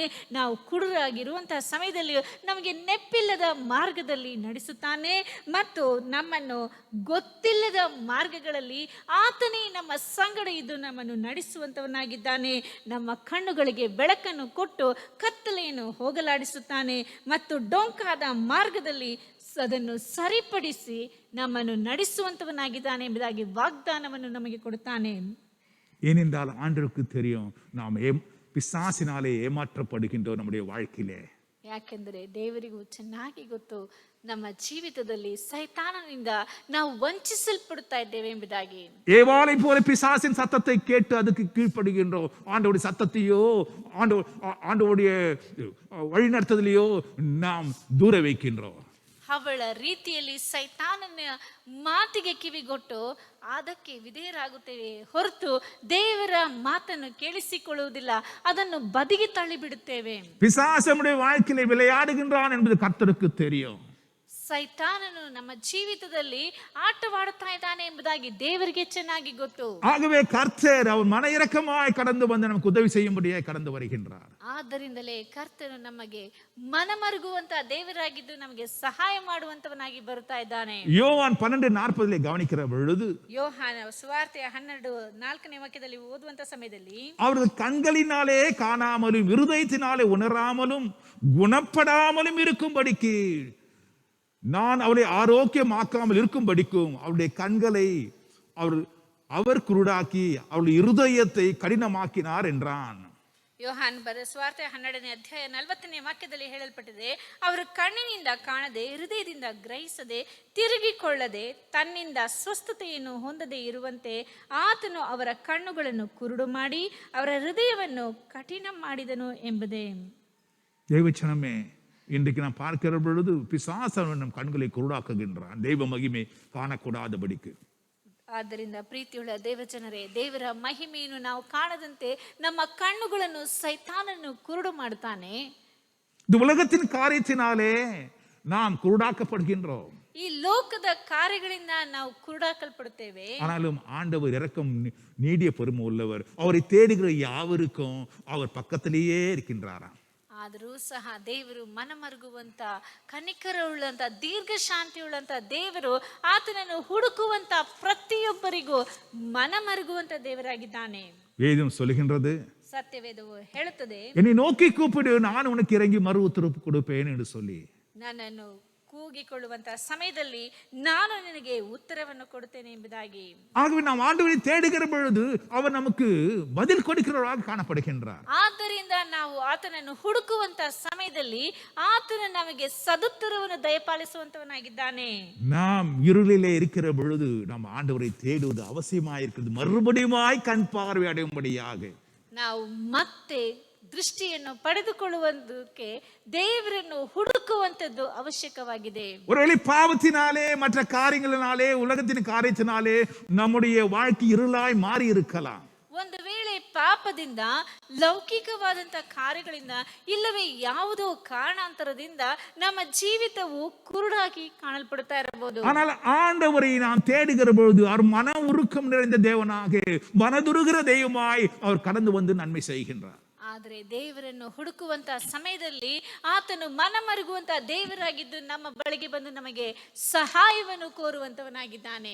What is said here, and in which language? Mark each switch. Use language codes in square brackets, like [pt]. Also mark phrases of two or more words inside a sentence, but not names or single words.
[kn] ನಾವು ಕುರುಡರಾಗಿರುವಂತಹ ಸಮಯದಲ್ಲಿಯೂ ನಮಗೆ ನೆಪ್ಪಿಲ್ಲದ ಮಾರ್ಗದಲ್ಲಿ ನಡೆಸುತ್ತಾನೆ ಮತ್ತು ನಮ್ಮನ್ನು ಗೊತ್ತಿಲ್ಲದ ಮಾರ್ಗಗಳಲ್ಲಿ ಆತನೇ ನಮ್ಮ ಸಂಗಡ ಇದ್ದು ನಮ್ಮನ್ನು ನಡೆಸುವಂತವನಾಗಿದ್ದಾನೆ. ನಮ್ಮ ಕಣ್ಣುಗಳಿಗೆ ಬೆಳಕನ್ನು ಕೊಟ್ಟು ಕತ್ತಲೆಯನ್ನು ಹೋಗಲಾಡಿಸುತ್ತಾನೆ ಮತ್ತು ಡೊಂಕಾದ ಮಾರ್ಗದಲ್ಲಿ ಅದನ್ನು ಸರಿಪಡಿಸಿ ನಮ್ಮನ್ನು ನಡೆಸುವಂತವನಾಗಿದ್ದಾನೆ ಎಂಬುದಾಗಿ ವಾಗ್ದಾನವನ್ನು ನಮಗೆ ಕೊಡುತ್ತಾನೆ. [ta] ஏனென்றால் ஆண்டவருக்கு தெரியும் நாம் பிசாசினாலே ஏமாற்றப்படுகின்றோம் நம்முடைய வாழ்க்கையிலே. [kn] ಯಾಕೆಂದರೆ ದೇವರಿಗೂ ಚೆನ್ನಾಗಿ ಗೊತ್ತು ನಮ್ಮ ಜೀವಿತದಲ್ಲಿ ಸೈತಾನನಿಂದ ನಾವು ವಂಚಿಸಲ್ಪಡುತ್ತಾ ಇದ್ದೇವೆ ಎಂಬುದಾಗಿ. [ta] ஏவாளை போல பிசாசின் சத்தத்தை கேட்டு அதுக்கு கீழ்ப்படுகின்றோம். ஆண்டவருடைய சத்தத்தையோ ஆண்டவருடைய வழிநடத்துதலையோ நாம் தூர வைக்கின்றோம். [kn] ಅವಳ ರೀತಿಯಲ್ಲಿ ಸೈತಾನನ ಮಾತಿಗೆ ಕಿವಿಗೊಟ್ಟು ಅದಕ್ಕೆ ವಿಧೇಯರಾಗುತ್ತೇವೆ ಹೊರತು ದೇವರ ಮಾತನ್ನು ಕೇಳಿಸಿಕೊಳ್ಳುವುದಿಲ್ಲ, ಅದನ್ನು ಬದಿಗೆ ತಳ್ಳಿಬಿಡುತ್ತೇವೆ. [ta] பிசாசு நம்முடைய வாழ்க்கையிலே விளையாடுகின்றான் என்பது கர்த்தருக்கு தெரியும். [kn] ಸೈತಾನನು ನಮ್ಮ ಜೀವಿತದಲ್ಲಿ ಆಟವಾಡುತ್ತಾ ಇದ್ದಾನೆ ಎಂಬುದಾಗಿ ದೇವರಿಗೆ ಚೆನ್ನಾಗಿ ಗೊತ್ತು. [ta] ஆகவே கர்த்தர் அவர் மன இரக்கமாய் கடந்து வந்து நமக்கு உதவி செய்யும்படியாய் கடந்து வருகின்றார். [kn] ಆದ್ದರಿಂದಲೇ ಕರ್ತನು ನಮಗೆ ಮನಮರುಗುವಂತ ದೇವರಾಗಿದ್ದು ನಮಗೆ ಸಹಾಯ ಮಾಡುವಂತವನಾಗಿ ಬರುತ್ತಾ ಇದ್ದಾನೆ. [ta] யோவான் 12:40 கவனிக்கிற பொழுது, [kn] ಯೋಹಾನ ಸುವಾರ್ತೆಯ 12:4ನೇ ವಾಕ್ಯದಲ್ಲಿ ಓದುವಂತ ಸಮಯದಲ್ಲಿ, [ta] அவரது கண்களினாலே காணாமலும் இருதயத்தினாலே உணராமலும் குணப்படாமலும் இருக்கும்படிக்கு நான் அவளை ஆரோக்கியமாக்காமல் இருக்கும்படிக்கும் அவருடைய கண்களை அவர் குருடாக்கி அவளுடைய இருதயத்தை கடினமாக்கினார் என்றான். [kn] ಯೋಹಾನ್ ಬರೆದ ಸುವಾರ್ತೆ 12ನೇ ಅಧ್ಯಾಯ 40ನೇ ವಾಕ್ಯದಲ್ಲಿ ಹೇಳಲ್ಪಟ್ಟಿದೆ, ಅವರು ಕಣ್ಣಿನಿಂದ ಕಾಣದೆ ಹೃದಯದಿಂದ ಗ್ರಹಿಸದೆ ತಿರುಗಿಕೊಳ್ಳದೆ ತನ್ನಿಂದ ಸ್ವಸ್ಥತೆಯನ್ನು ಹೊಂದದೆ ಇರುವಂತೆ ಆತನು ಅವರ ಕಣ್ಣುಗಳನ್ನು ಕುರುಡು ಮಾಡಿ ಅವರ ಹೃದಯವನ್ನು ಕಠಿಣ ಮಾಡಿದನು ಎಂಬುದೇ. [ta] தேவச்சனமே, இன்றைக்கு நாம் பார்க்கிற பொழுது பிசாசன் நம் கண்களை குருடாக்குகின்றான், தெய்வ மகிமை காணக்கூடாதபடிக்கு. [kn] ಆದ್ದರಿಂದ ಪ್ರೀತಿಯುಳ್ಳ ದೇವಜನರೇ, ದೇವರ ಮಹಿಮೆಯನ್ನು ನಾವು ಕಾಣದಂತೆ ನಮ್ಮ ಕಣ್ಣುಗಳನ್ನು ಸೈತಾನನು ಕುರುಡು ಮಾಡುತ್ತಾನೆ. [ta] இந்த உலகத்தின் காரியத்தினாலே நாம் குருடாக்கப்படுகின்றோம். [kn] ಈ ಲೋಕದ ಕಾರ್ಯಗಳಿಂದ ನಾವು ಕುರುಡಾಕಲ್ಪಡುತ್ತೇವೆ. [ta] ஆனாலும் ஆண்டவர் இரக்கம் நீடிய பொறுமை உள்ளவர், அவரை தேடுகிற யாவருக்கும் அவர் பக்கத்திலேயே இருக்கின்றாராம். [kn] ಆದರೂ ಸಹ ದೇವರು ಮನಮರುಗುವಂತ ಕನಿಕರ ಉಳ್ಳಂತ ದೀರ್ಘ ಶಾಂತಿ ಉಳ್ಳಂತ ದೇವರು ಆತನನ್ನು ಹುಡುಕುವಂತ ಪ್ರತಿಯೊಬ್ಬರಿಗೂ ಮನಮರುಗುವಂತ ದೇವರಾಗಿದ್ದಾನೆ. [ta] வேதம் சொல்லுகின்றது, [kn] ಸತ್ಯವೇದವು ಹೇಳುತ್ತದೆ, [ta] என்னை நோக்கி கூப்பிடு, நான் உனக்கு இறங்கி மறு உத்தரவு கொடுப்பேன் என்று சொல்லி. [kn] ನನ್ನನ್ನು ಕೂಗಿಕೊಳ್ಳುವಂತಹ ಸಮಯದಲ್ಲಿ ನಾನು ನಿನಗೆ ಉತ್ತರವನ್ನು ಕೊಡುತ್ತೇನೆ ಎಂಬುದಾಗಿ. [ta] ஆகவே நாம் ஆண்டவரை தேடுகிற பொழுது அவர் நமக்கு பதில் கொடுக்கிறவராக காணப்படுகின்றார். [kn] ಆದ್ದರಿಂದ ನಾವು ಆತನನ್ನು ಹುಡುಕುವಂತಹ ಸಮಯದಲ್ಲಿ ಆತನು ನಮಗೆ ಸದುತ್ತರವನ್ನು ದಯಪಾಲಿಸುವಂತವನಾಗಿದ್ದಾನೆ. [ta] நாம் இருளிலே இருக்கிற பொழுது நாம் ஆண்டவரை தேடுவது அவசியமாயிருக்கிறது, மறுபடியுமாய் கண் பார்வை அடையும்படியாக. [kn] ನಾವು ಮತ್ತೆ ದೃಷ್ಟಿಯನ್ನು ಪಡೆದುಕೊಳ್ಳುವುದಕ್ಕೆ ದೇವರನ್ನು ಹುಡುಕುವಂತದ್ದು ಅವಶ್ಯಕವಾಗಿದೆ. [ta] ஒருவேளை பாவத்தினாலே மற்ற காரியங்களினாலே உலகத்தின் காரியத்தினாலே நம்முடைய வாழ்க்கை இருளாய் மாறி இருக்கலாம். [kn] ಒಂದು ವೇಳೆ ಪಾಪದಿಂದ, ಲೌಕಿಕವಾದಂತಹ ಕಾರ್ಯಗಳಿಂದ, ಇಲ್ಲವೇ ಯಾವುದೋ ಕಾರಣಾಂತರದಿಂದ ನಮ್ಮ ಜೀವಿತವು ಕುರುಡಾಗಿ ಕಾಣಲ್ಪಡುತ್ತಾ ಇರಬಹುದು. [ta] ஆனால் ஆண்டவரை நாம் தேடுகிற பொழுது அவர் மன உருக்கம் நிறைந்த தேவனாக, மனதுருகிற தெய்வமாய் அவர் கடந்து வந்து நன்மை செய்கின்றார். [kn] ಆದರೆ ದೇವರನ್ನು ಹುಡುಕುವಂತಹ ಸಮಯದಲ್ಲಿ ಆತನು ಮನಮರುಗುವಂತಹ ದೇವರಾಗಿದ್ದು ನಮ್ಮ ಬಳಿಗೆ ಬಂದು ನಮಗೆ ಸಹಾಯವನ್ನು ಕೋರುವಂತವನಾಗಿದ್ದಾನೆ.